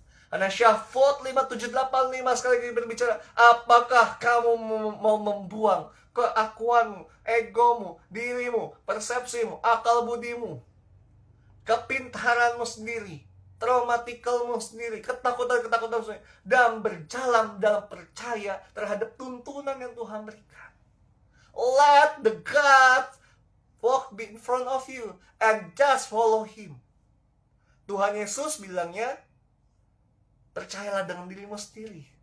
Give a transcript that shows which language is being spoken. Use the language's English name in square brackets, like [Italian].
[Indonesian] Karena Syafot 5785 sekali lagi berbicara, apakah kamu mau membuang keakuanmu, egomu, dirimu, persepsimu, akal budimu, kepintaranmu sendiri, traumatikalmu sendiri, ketakutan-ketakutanmu sendiri, dan berjalan dalam percaya terhadap tuntunan yang Tuhan berikan. [English] Let the God walk in front of you and just follow Him. [Indonesian] Tuhan Yesus bilangnya, percayalah dengan dirimu sendiri.